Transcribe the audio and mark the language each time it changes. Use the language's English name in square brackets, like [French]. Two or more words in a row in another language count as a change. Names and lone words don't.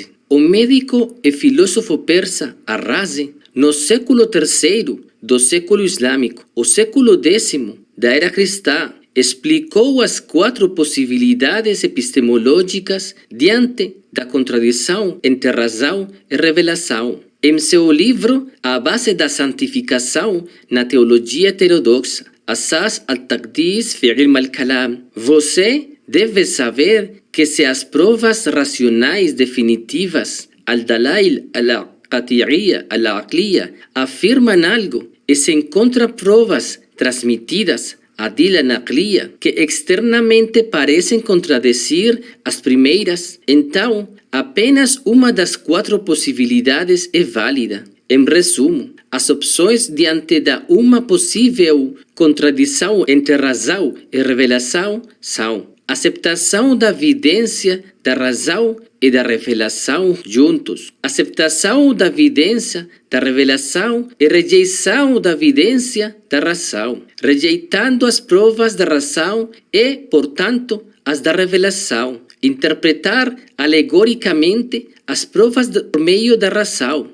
[Portuguese] O médico e filósofo persa Ar-Razi, no século III do século islâmico, o século X da era cristã, explicou as 4 possibilidades epistemológicas diante da contradição entre razão e revelação. Em seu livro A Base da Santificação na Teologia Heterodoxa, Asas al-Taqdis fi Ilm al-Kalam, você deve saber que se as provas racionais definitivas, [Arabic] الدلائل القطعية العقلية, [Portuguese] afirmam algo e se encontram provas transmitidas, [Arabic] أدلة نقلية, [Portuguese] que externamente parecem contradizer as primeiras, então apenas uma das 4 possibilidades é válida. Em resumo, as opções diante da uma possível contradição entre razão e revelação são aceptação da evidência da razão e da revelação juntos, aceptação da evidência da revelação e rejeição da evidência da razão, rejeitando as provas da razão e, portanto, as da revelação, interpretar alegoricamente as provas por meio da razão.